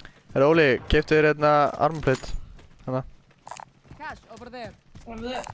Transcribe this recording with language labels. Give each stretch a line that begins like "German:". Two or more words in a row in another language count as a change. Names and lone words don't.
Icelandic: Herra Óli, keyptu þér hérna armplate. Hanna.
English: Cash over there.
Icelandic: Var það?